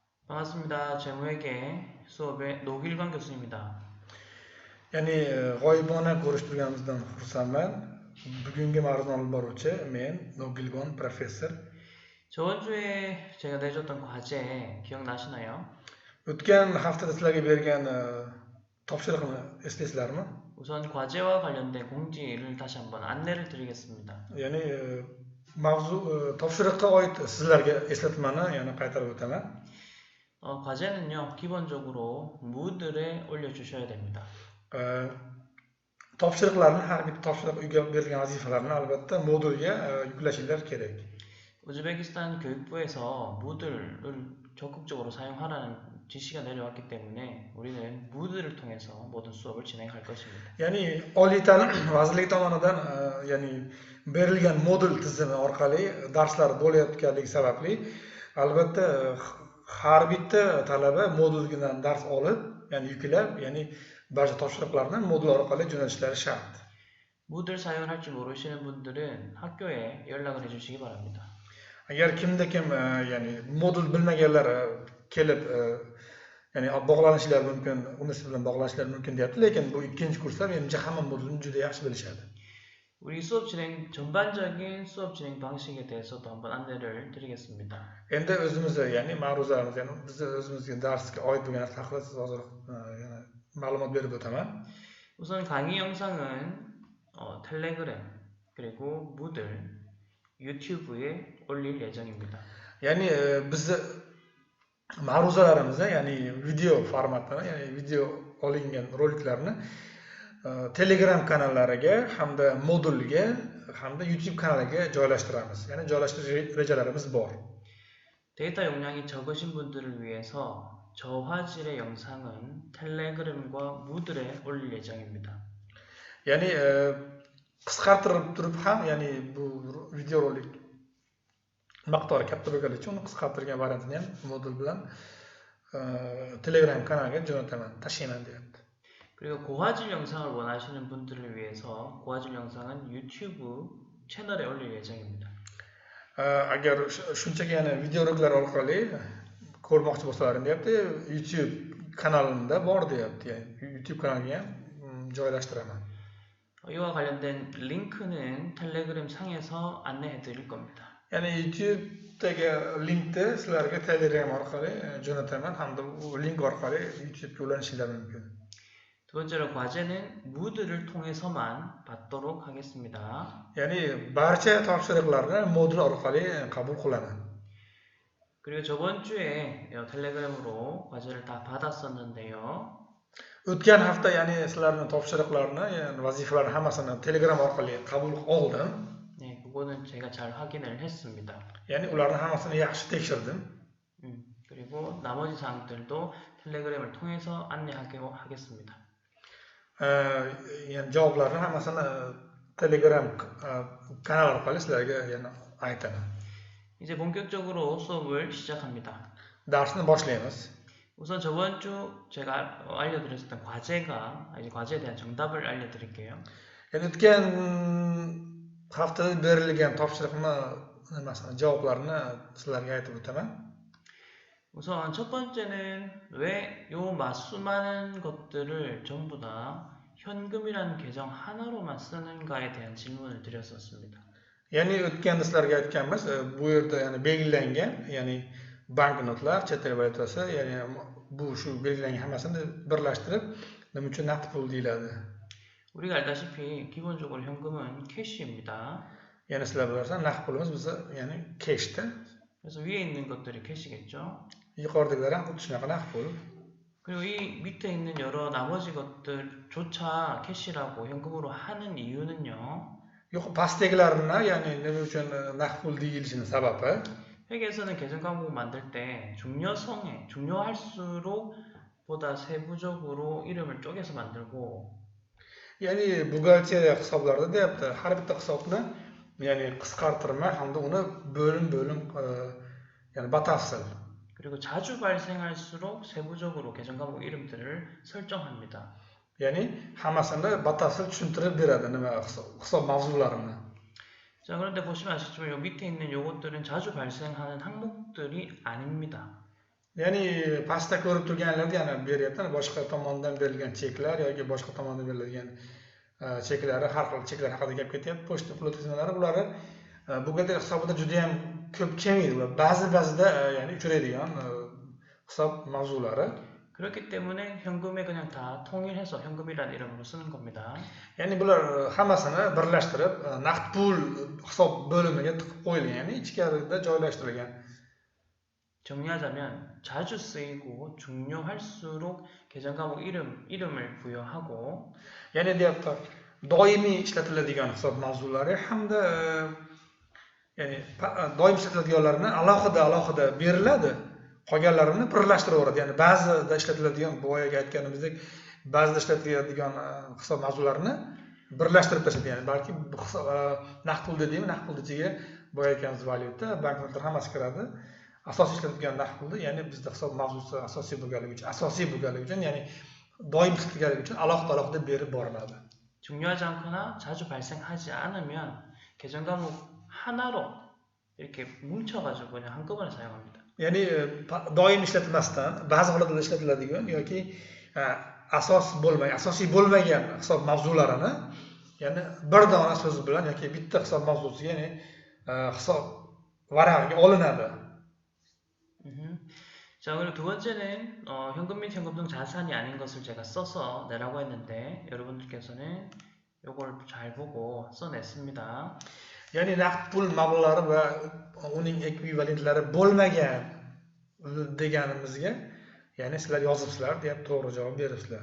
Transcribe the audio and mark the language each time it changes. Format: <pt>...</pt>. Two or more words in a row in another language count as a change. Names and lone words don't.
<ko>반갑습니다. 재무회계 수업의 노길관 교수입니다.</ko> <uz>Ya'ni g'oyibona ko'rishtirganimizdan xursandman. Bugungi mavzuni olib boruvchi men Nogilgon professor.</uz> <ko>저번 주에 제가 내줬던 과제 기억나시나요?</ko> <uz>O'tgan haftada sizlarga bergan topshiriqni eslaysizlarmi?</uz> <ko>우선 과제와 관련된 공지를 다시 한번 안내를 드리겠습니다.</ko> <uz>Ya'ni topshiriqqa oid sizlarga eslatmani yana qaytarib o'taman.</uz> <ko>과제는요, 기본적으로 무드에 올려주셔야 됩니다.</ko> <uz>Topshiriqlarni har bitta topshiriq uyga berilgan vazifalarni albatta modulga yuklashinglar kerak.</uz> <ko>우즈베키스탄 교육부에서 무드를 적극적으로 사용하라는 지시가 내려왔기 때문에 우리는 무드를 통해서 모든 수업을 진행할 것입니다.</ko> <uz>Ya'ni oliy ta'lim vazirligi tomonidan ya'ni berilgan modul tizimi orqali darslar bo'layotganligi sababli albatta har bitta talaba moduldan dars olib, ya'ni yuklab, ya'ni barcha topshiriqlarni modul orqali jo'natishlari shart.</uz> <ko>무드를 사용할 줄 모르시는 분들은 학교에 연락을 해주시기 바랍니다.</ko> <uz>Agar kimda kim ya'ni modul bilmaganlar kelib ya'ni bog'lanishlari mumkin, uni siz bilan bog'lanishlari mumkin deyapti, lekin bu ikkinchi kurslar menimcha hamma modulni juda yaxshi bilishadi.</uz> <ko>우리 전반적인 수업 진행 방식에 대해서도 한번 안내를 드리겠습니다.</ko> <uz>Endi o'zimiz ya'ni ma'ruzalarimiz, ya'ni biz o'zimizga darsga oid bo'lgan narsa haqida siz hozir ma'lumot berib o'taman.</uz> <ko>우선 강의 영상은 텔레그램 그리고 무드 유튜브에 올릴 예정입니다.</ko> <uz>Ya'ni biz ma'ruzalarimizni, ya'ni video formatda, ya'ni video olingan roliklarni Telegram kanallariga hamda modulga hamda YouTube kanaliga joylashtiramiz. Ya'ni joylashtirish rejalarimiz bor.</uz> <ko>데이터 용량이 적으신 분들을 위해서 저화질의 영상은 텔레그램과 무드에 올릴 예정입니다.</ko> <uz>Ya'ni qisqartirib turib ham, ya'ni bu videorolik miqdori katta bo'lgani uchun uni qisqartirgan variantini ham modul bilan Telegram kanaliga jo'nataman, tashlayman deyapti.</uz> <ko>그리고 고화질 영상을 원하시는 분들을 위해서 고화질 영상은 유튜브 채널에 올릴 예정입니다.</ko> <uz>Agar shunchaki yana videoroliklar orqali ko'rmoqchi bo'lsalaring deyapti, YouTube kanalimda bor deyapti. Ya'ni YouTube kanaliga ham joylashtiraman.</uz> <ko>이와 관련된 링크는 텔레그램 상에서 안내해 드릴 겁니다.</ko> <uz>Ya'ni YouTube'dagi linkni sizlarga Telegram orqali jo'nataman hamda u link orqali YouTubega ulanishingiz mumkin.</uz> <ko>두 번째로 과제는 무드를 통해서만 받도록 하겠습니다.</ko> <uz>Ya'ni barcha topshiriqlarni modul orqali qabul qilaman.</uz> <ko>그리고 저번 주에 텔레그램으로 과제를 다 받았었는데요.</ko> <uz>O'tgan hafta ya'ni sizlarning topshiriqlarni, ya'ni vazifalarni hammasini Telegram orqali qabul oldim.</uz> <ko>네, 그거는 제가 잘 확인을 했습니다.</ko> <uz>Ya'ni ularni hammasini yaxshi tekshirdim.</uz> <ko>그리고 나머지 사항들도 텔레그램을 통해서 안내하겠습니다.</ko> <uz>Yani javoblarni hammasini Telegram kanal orqali sizlarga yana aytaman.</uz> <ko>이제 본격적으로 수업을 시작합니다.</ko> <uz>Darsni boshlaymiz.</uz> <ko>우선 저번 주 제가 알려드렸던 과제가 이제 과제에 대한 정답을 알려드릴게요.</ko> <uz>Yani o'tgan haftada berilgan topshiriqni nimasini javoblarini sizlarga aytib o'taman.</uz> <ko>우선 첫 번째는 왜 요 수많은 것들을 전부 다 현금이라는 계정 하나로만 쓰는가에 대한 질문을 드렸었습니다.</ko> <uz>Ya'ni o'tganda sizlarga aytganmiz, bu yerda ya'ni belgilangan, ya'ni banknotlar, chet el valyutasi, ya'ni bu shu belgilangan hammasini birlashtirib nima uchun naqd pul deyiladi.</uz> <ko>우리가 알다시피 기본적으로 현금은 캐시입니다.</ko> <uz>Ya'ni sizlar bilasizlar, naqd pulimiz bizda ya'ni cashda.</uz> <ko>그래서 위에 있는 것들이 캐시겠죠.</ko> <uz>Yuqoridagilar ham xuddi shunaqa naqd pul.</uz> <ko>그리고 이 밑에 있는 여러 나머지 것들조차 캐시라고 현금으로 하는 이유는요.</ko> <uz>Yo'q, pastdagilarni ya'ni nima uchun naqd pul deyilishining sababi</uz> <ko>회계에서는 계정 과목을 만들 때 중요할수록 보다 세부적으로 이름을 쪼개서 만들고</ko> <uz>ya'ni buxgalteriya hisoblarida deyapti, har bitta hisobni ya'ni qisqartirmay hamda uni bo'lim ya'ni batafsil.</uz> <ko>그리고 자주 발생할수록 세부적으로 계정 과목 이름들을 설정합니다.</ko> <uz>Ya'ni hammasini batafsil tushuntirib beradi nima hisob mavzularini.</uz> <ko>자, 그런데 보시면 아시겠지만 요 밑에 있는 요것들은 자주 발생하는 항목들이 아닙니다.</ko> <uz>Ya'ni pastda ko'rib turganlarda yana beryapti, boshqa tomondan berilgan cheklar yoki boshqa tomondan beriladigan cheklari, har xil cheklar haqida gap ketyapti. Pochta pul o'tkazmalari bularni buxgalter hisobida juda ham ko'p kelmaydi. Ular ba'zida ya'ni uchraydigan hisob mavzulari.</uz> <ko>그렇기 때문에 현금에 그냥 다 통일해서 현금이라는 이름으로 쓰는 겁니다.</ko> <uz>Ya'ni bular hammasini birlashtirib naqd pul hisob bo'limiga tiqib qo'yilgan, ya'ni ichkarida joylashtirilgan.</uz> <ko>정리하자면 자주 쓰이고 중요할수록 계정 과목 이름을 부여하고</ko> <uz>Ya'ni deyapti, doimiy ishlatiladigan hisob mavzulari hamda ya'ni doim ishlatiladiganlarni alohida beriladi. Qolganlarini birlashtiraveradi. Ya'ni ba'zida ishlatiladigan, boyaga aytganimizdek, ba'zida ishlatiladigan hisob mavzularini birlashtirib tashlaydi. Ya'ni balki naqd pul dedikmi, naqd pul ichiga boya aytganimiz valyuta, banknotlar hammasi kiradi. Asosiy ishlatilgan naqd pulni, ya'ni bizda hisob mavzusi asosiy bo'lganligi uchun, ya'ni doim ishlatilganligi uchun alohida berib boriladi.</uz> <ko>중요하지 않거나 자주 발생하지 않으면 계정 과목 하나로 이렇게 뭉쳐가지고 그냥 한꺼번에 사용합니다.</ko> <uz>Ya'ni doim ishlatilmasdan ba'zi holatlarda ishlatiladigan yoki asosiy bo'lmagan hisob mavzularini, ya'ni bir dona so'z bilan yoki bitta hisob mavzusi, ya'ni hisob varag'iga olinadi.</uz> <ko>자, 그리고 두 번째는 현금 및 현금 등 자산이 아닌 것을 제가 써서 내라고 했는데 여러분들께서는 요걸 잘 보고 써냈습니다.</ko> <uz>Ya'ni naqd pul mablag'lari va uning ekvivalentlari bo'lmagan deganimizga, ya'ni sizlar yozibsizlar deb to'g'ri javob beribsizlar.</uz>